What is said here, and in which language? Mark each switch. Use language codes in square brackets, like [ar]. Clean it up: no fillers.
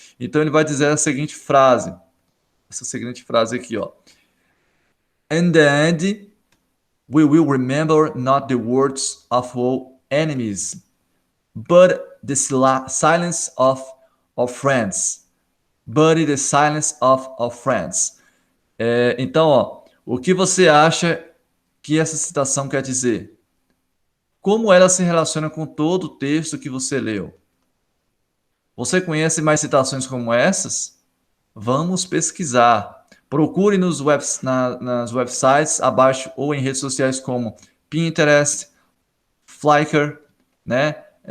[pt] Então ele vai dizer a seguinte frase, essa seguinte frase aqui, ó. [en] In the end, we will remember not the words of our enemies, but the silence of our friends. But the silence of our friends. [pt] Então, ó, o que você acha que essa citação quer dizer? Como ela se relaciona com todo o texto que você leu? Você conhece mais citações como essas? Vamos pesquisar. Procure nas websites abaixo ou em redes sociais como Pinterest, Flickr, né?